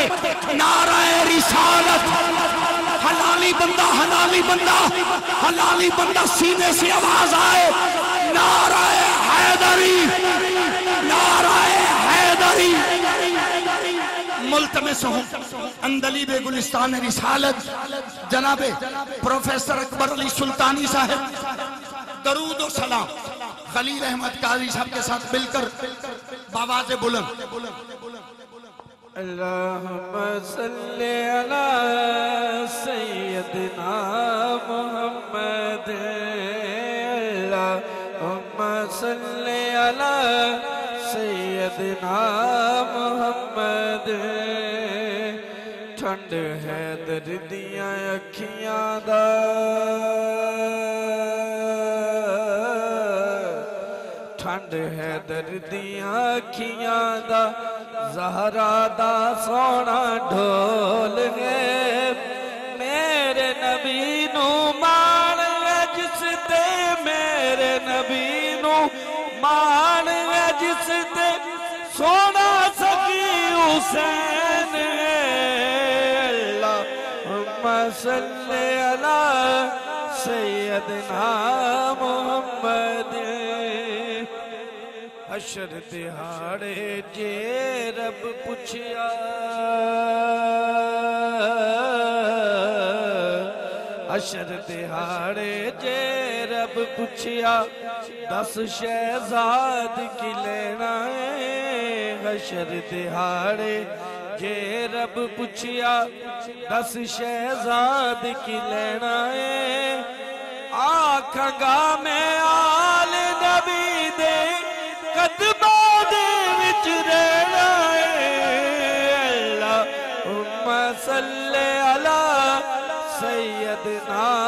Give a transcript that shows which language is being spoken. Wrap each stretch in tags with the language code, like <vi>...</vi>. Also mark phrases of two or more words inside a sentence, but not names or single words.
<ur>نعرۂ رسالت، ہلالی بندہ، ہلالی بندہ، ہلالی بندہ، سینے سے آواز آئے، نعرۂ حیدری، نعرۂ حیدری. ملتمس ہوں عندلیب گلستان رسالت جنابِ پروفیسر اکبر علی سلطانی صاحب درود اور سلام خلیل احمد قاضی صاحب کے ساتھ مل کر باآوازِ بلند.</ur> <ar>اللهم صل على سيدنا محمد، اللهم صل على سيدنا محمد.</ar> <pa>ٹھنڈ ہے دردیاں اکھیاں دا، ٹھنڈ ہے دردیاں اکھیاں دا، زہرا دا سوہنا ڈھول ہے، میرے نبی نوں مان ہے جس دے، میرے نبی نوں مان ہے جس دے، سوہنا سخی حسین.</pa> <ar>اللهم صل على سيدنا محمد.</ar> <pa>حشر دیہاڑے جے رب پچھیا، حشر دیہاڑے جے رب پچھیا، 10 شہزاد کی لینا ہے. حشر دیہاڑے جے رب پچھیا، 10 شہزاد کی لینا ہے. آکھاں گا میں آلِ نبی دے قدماں دے وچ رہنا ہے.</pa> <ar>اللهم صل على سيدنا</ar>